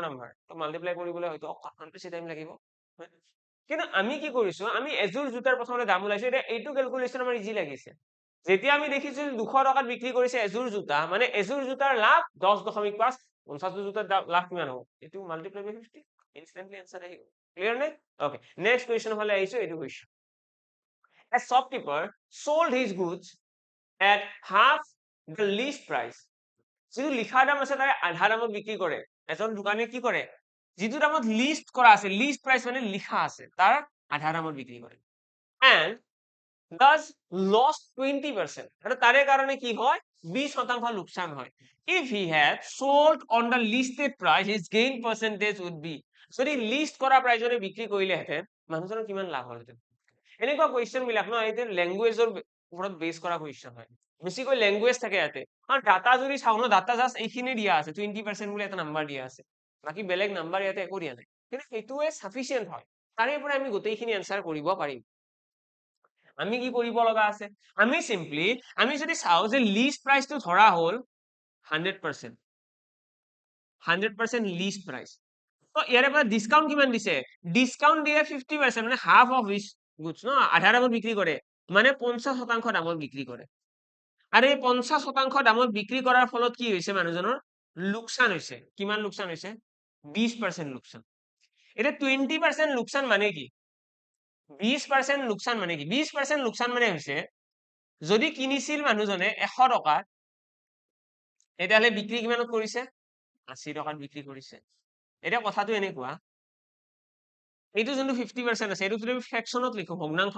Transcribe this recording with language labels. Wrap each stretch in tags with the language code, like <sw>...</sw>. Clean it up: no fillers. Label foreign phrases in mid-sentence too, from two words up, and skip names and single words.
<as>নাম্বাৰ তো মাল্টিপ্লাই কৰিবলৈ হয়তো অকণমান বেছি টাইম লাগিব কিন্তু আমি কি কৰিছো আমি এযোৰ জোতাৰ প্ৰথমতে দাম ওলাইছো এতিয়া এইটো ক্যালকুলেশন আমাৰ ইজি লাগিছে যেতিয়া আমি দেখিছো 200 টকাত বিক্ৰী কৰিছে এযোৰ জোতা মানে এযোৰ জোতাৰ লাভ 10.5 50 যোৰ জোতাৰ লাভ কিমান হ'ব এইটো</as> <en>multiply by</en> <as>50</as> <en>instantly answer</en> <as>আহি গ'ল ক্লিয়াৰ নে</as> <en>okay next question</en> <as>হলে আহিছো এইটো কোৱেশ্চন</as> <en>A shopkeeper sold his goods at half the least price</en> <as>যিটো লিখা দাম আছে তাৰে আধা দামত বিক্ৰী কৰে এজন দোকানীয়ে কি কৰে যিটো দামত লিস্ট কৰা আছে</as> <en>list price</en> <as>মানে লিখা আছে তাৰ আধা দামত বিক্ৰী কৰে</as> <en>and thus lost 20%</en> <as>আৰু তাৰে কাৰণে কি হয় 20% লোকসান হয়</as> <en>if he had sold on the listed price his gain percentage would be</en> <as>যদি লিস্ট কৰা প্ৰাইজৰে বিক্ৰী কৰিলেহেঁতেন মানুহজনৰ কিমান লাভ হ'লহেঁতেন এনেকুৱা কুৱেশ্যন বিলাক ন এইটো ল্যাঙ্গুৱেজৰ ওপৰত বেস কৰা কুৱেশ্যন হয় বেছিকৈ ল্যাঙ্গুৱেজ থাকে ইয়াতে আৰু ডাটা যদি চাও ন</as> <en>data just</en> <as>এইখিনি দিয়া আছে 20% বুলি এটা নাম্বাৰ দিয়া আছে বাকি বেলেগ নাম্বাৰ ইয়াতে একো দিয়া নাই কিন্তু এইটোৱে সাফিচিয়েন্ট হয় তাৰে পৰা আমি গোটেইখিনি আনসাৰ কৰিব পাৰিম আমি কি কৰিব লগা আছে আমি সিম্পলি আমি যদি চাও যে</as> <en>list price</en> <as>ধৰা হল 100% 100%</as> <en>list price</en> <as>তো ইয়াৰে পৰা ডিসকাউন্ট কিমান দিছে ডিসকাউন্ট দিয়ে 50% মানে</as> <en>half of his goods</en> <as>ন আধা দামত বিক্ৰী কৰে মানে 50% দামত বিক্ৰী কৰে আৰু এই 50% দামত বিক্ৰী কৰাৰ ফলত কি হৈছে মানুহজনৰ লোকসান হৈছে কিমান লোকসান হৈছে 20% লোকসান এটা 20% লোকসান মানে কি 20% লোকসান মানে কি 20% লোকসান মানে হৈছে যদি কিনিছিল মানুহজনে 100 টকাত তেতিয়াহলে বিক্ৰী কিমানত কৰিছে 80 টকাত বিক্ৰী কৰিছে এটা কথাটো এনেকুৱা এইটো যোনটো 50% আছে এইটো যদি ফ্ৰেকশনত লিখো ভগ্নাংশত</as>